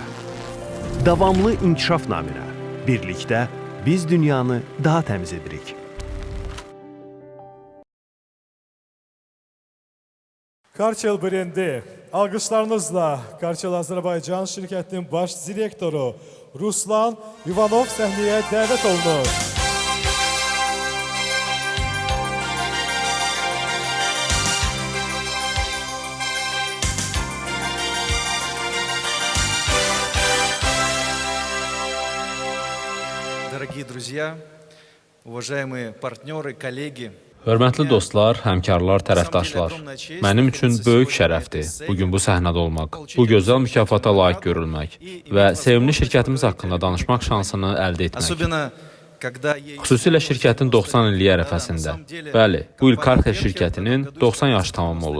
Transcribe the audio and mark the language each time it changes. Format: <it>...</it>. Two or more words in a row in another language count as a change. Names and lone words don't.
<az>Davamlı inkişaf naminə birlikdə biz dünyanı daha təmiz edirik. Karçel brendi alqışlarınızla Karçel Azərbaycan şirkətinin baş direktoru Ruslan Ivanov səhnəyə dəvət olunur.</az> <ru>Дорогие друзья, уважаемые партнеры, коллеги.</ru> <az>Hörmətli dostlar, həmkarlar, tərəfdaşlar. Mənim üçün böyük şərəfdir bugün bu səhnədə olmaq, bu gözəl mükafata layiq görülmək və sevimli şirkətimiz haqqında danışmaq şansını əldə etmək. Xüsusilə şirkətin 90 illiyi ərəfəsində. Bəli, bu il Karcher şirkətinin 90 yaşı tamam olur.</az>